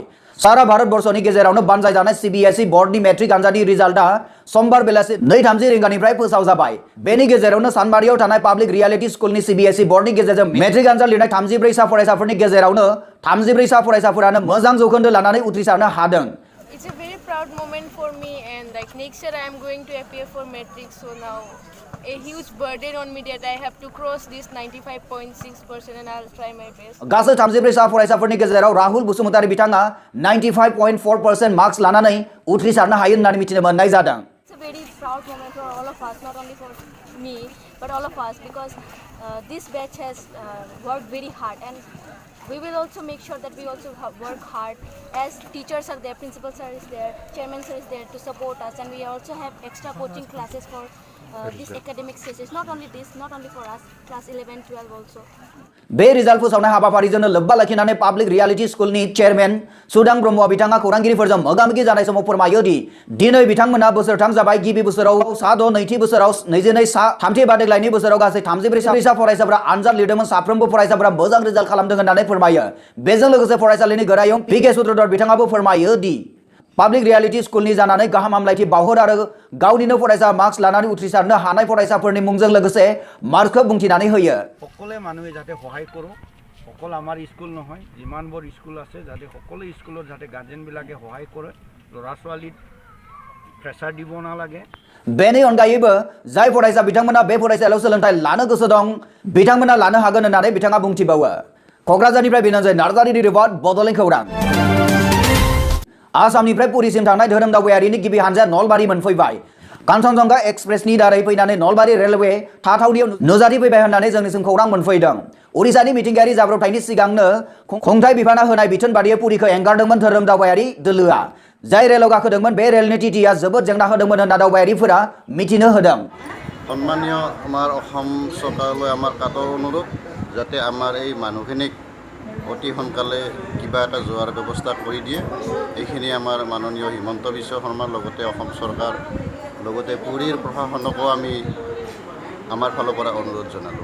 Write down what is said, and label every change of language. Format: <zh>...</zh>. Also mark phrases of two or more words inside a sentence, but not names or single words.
<brx>सारा भारतबर्षनि गेजेरावनो बानजायजानाय CBSE बर्डनि मेट्रिक आनजादनि रिजाल्टआ समबार बेलासि 2:30 रिंगानिफ्राय फोसावजाबाय। बेनि गेजेरावनो सानबारियाव थानाय पाब्लिक रियेलिटी स्कुलनि CBSE बर्डनि गेजेरजों मेट्रिक आनजाद लिरनाय 34 सा फरायसाफोरनि गेजेरावनो 34 सा फरायसाफोरानो मोजां जौखोन्दो लानानै उथ्रिसारनो हादों।</brx> <en>It's a very proud moment for me, and like next year I am going to appear for matric, so now a huge burden on me that I have to cross this 95.6% and I'll try my best.</en> <brx>गासै 34 सा फरायसाफोरनि गेजेराव राहुल बसुमतारी बिथाङा 95.4% मार्क्स लानानै उथ्रिसारनो हायो होननानै मिथिनो मोननाय जादों।</brx> <en>It's a very proud moment for all of us, not only for me, but all of us, because this batch has worked very hard, and we will also make sure that we also work hard as teachers are there, principal sir is there, chairman sir is there to support us, and we also have extra coaching classes for this academic sessions. Not only this, not only for us, class 11, 12 also.</en> <brx>बे रिजाल्ट फोसावनाय हाबाफारिजों लोब्बा लाखिनानै पाब्लिक रियेलिटी स्कुलनि चेयरमेन सुदां ब्रह्मआ बिथाङा खौरांगिरिफोरजों मोगा-मोगि जानाय समाव फोरमायो दि दिनै बिथांमोना बोसोरथाम जाबाय। गिबि बोसोराव 6, नैथि बोसोराव 22, थामथि बादायलायनायनि बोसोराव गासै 34 सा फरायसाफोरा आनजाद लिरदोंमोन। साफ्रोमबो फरायसाफोरा मोजां रिजाल्ट खालामदों होननानै फोरमायो। बेजों लोगोसे फरायसालिनि गोरायुं PK सूत्रधर बिथाङाबो फोरमायो दि पाब्लिक रियेलिटी स्कुलनि जानानै गाहाम हामलायथि बावहर आरो गावनिनो फरायसा मार्क्स लानानै उथ्रिसारनो हानाय फरायसाफोरनि मुंजों लोगोसे मार्कखौ बुंथिनानै होयो।</brx> <as>সকলে মানুহে যাতে সহায় করো, অকল আমাৰ স্কুল নহয় যিমানবোৰ স্কুল আছে যাতে সকলো স্কুলত যাতে গাৰ্জেনবিলাকে সহায় কৰে, ল'ৰা ছোৱালীক প্ৰেছাৰ দিব নালাগে।</as> <brx>बेनि अनगायैबो जाय फरायसा बिथांमोना बे फरायसालियाव सोलोंथाइ लानो गोसो दं बिथांमोना लानो हागोन होननानै बिथाङा बुंथिबावो। क'क्राझारनिफ्राय बिनोजय नार्जारीनि रिपर्ट, बड'लेण्ड खौरां। आसामनिफ्राय पुरीसिम थांनाय धोरोम दावबायारिनि गिबि हानजाया नलबारि मोनफैबाय। कान्चनजंगा एक्सप्रेसनि दारै फैनानै नलबारि रेलवे थाथावनियाव नुजाथिफैबाय होननानै जोंनिसिम खौरां मोनफैदों। उरिसानि मिथिंगायारि जाब्रबथायनि सिगांनो खुंथाय बिफाना होनाय बिथोन बादियै पुरीखौ एंगारदोंमोन धोरोम दावबायारि दोलोआ। जाय रेलाव गाखोदोंमोन बे रेलनि टिटिआ जोबोद जेंना होदोंमोन होनना दावबायारिफोरा मिथिनो होदों।</brx> <as>सन्मानीय আমাৰ অসম চৰকাৰলৈ আমাৰ কাটৰ অনুৰোধ যাতে আমাৰ এই মানুহখিনিক অতি সোনকালে কিবা এটা যোৱাৰ ব্যৱস্থা কৰি দিয়ে। এইখিনি আমাৰ মাননীয় হিমন্ত বিশ্ব শৰ্মাৰ লগতে অসম চৰকাৰ লগতে পুৰীৰ প্ৰশাসনকো আমি আমাৰ ফালৰ পৰা অনুৰোধ জনালোঁ।</as>